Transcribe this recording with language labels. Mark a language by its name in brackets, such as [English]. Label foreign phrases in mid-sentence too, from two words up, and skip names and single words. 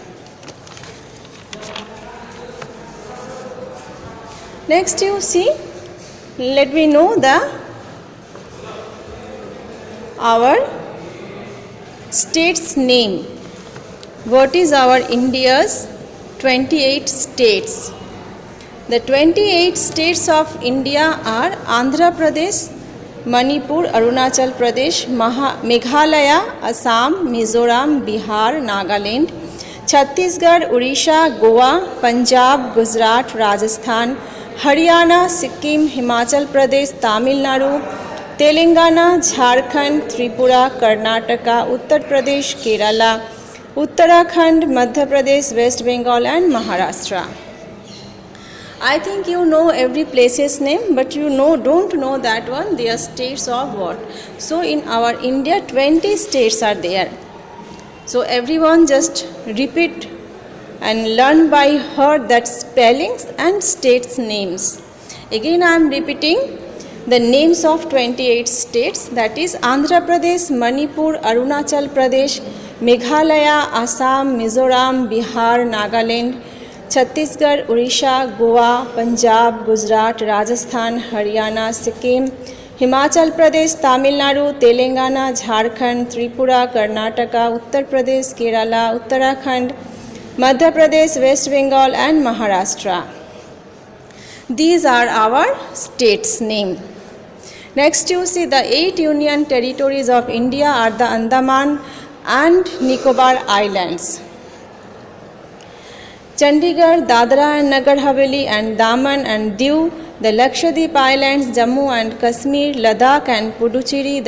[English] Next you see, let me know our state's name. What is our India's 28 states? The 28 states of India are Andhra Pradesh, Manipur, Arunachal Pradesh, Meghalaya, Assam, Mizoram, Bihar, Nagaland, Chhattisgarh, Odisha, Goa, Punjab, Gujarat, Rajasthan, Haryana, Sikkim, Himachal Pradesh, Tamil Nadu, Telangana, Jharkhand, Tripura, Karnataka, Uttar Pradesh, Kerala, Uttarakhand, Madhya Pradesh, West Bengal and Maharashtra. I think you know every place's name, but you don't know that one, they are states of what. So in our India 20 states are there. So everyone just repeat and learn by heart that spellings and states names. Again I am repeating the names of 28 states, that is Andhra Pradesh, Manipur, Arunachal Pradesh, Meghalaya, Assam, Mizoram, Bihar, Nagaland, Chhattisgarh, Odisha, Goa, Punjab, Gujarat, Rajasthan, Haryana, Sikkim, Himachal Pradesh, Tamil Nadu, Telangana, Jharkhand, Tripura, Karnataka, Uttar Pradesh, Kerala, Uttarakhand, Madhya Pradesh, West Bengal and Maharashtra. These are our states' name. Next you see the 8 union territories of India are the Andaman and Nicobar Islands. Chandigarh, Dadra and Nagar Haveli and Daman and Diu, the Lakshadweep Islands, Jammu and Kashmir, Ladakh and Puducherry.